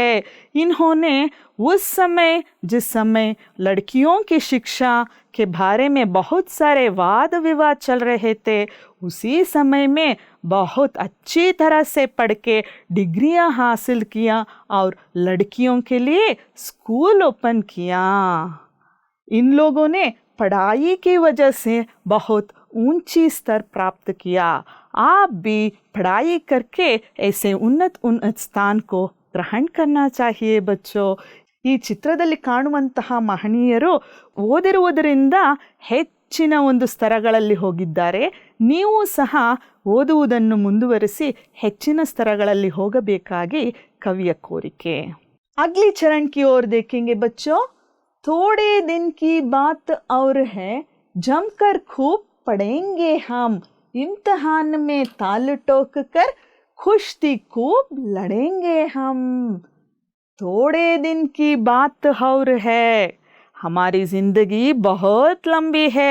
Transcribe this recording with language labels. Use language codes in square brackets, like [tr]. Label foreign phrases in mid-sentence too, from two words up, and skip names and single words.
[hi] इन्होंने उस समय, जिस समय लड़कियों की शिक्षा के बारे में बहुत सारे वाद विवाद चल रहे थे, उसी समय में बहुत अच्छी तरह से पढ़ के डिग्रियां हासिल किया और लड़कियों के लिए [en] school open [hi] किया। इन लोगों ने पढ़ाई की वजह से बहुत ऊंची स्तर प्राप्त किया। आप भी पढ़ाई करके ऐसे उन्नत स्थान को ग्रहण करना चाहिए बच्चों। [kn] ಈ ಚಿತ್ರದಲ್ಲಿ ಕಾಣುವಂತಹ ಮಹನೀಯರು ಓದಿರುವುದರಿಂದ ಹೆಚ್ಚಿನ ಒಂದು ಸ್ತರಗಳಲ್ಲಿ ಹೋಗಿದ್ದಾರೆ। ನೀವು ಸಹ ಓದುವುದನ್ನು ಮುಂದುವರಿಸಿ ಹೆಚ್ಚಿನ ಸ್ತರಗಳಲ್ಲಿ ಹೋಗಬೇಕಾಗಿ ಕವಿಯ ಕೋರಿಕೆ। [hi] अगली चरण की ओर देखेंगे बच्चों। थोड़े दिन की बात और है, जमकर खूब पढ़ेंगे हम। इम्तिहान में ताल ठोक कर कुश्ती खूब लड़ेंगे हम। थोड़े दिन की बात और है, हमारी ज़िंदगी बहुत लंबी है।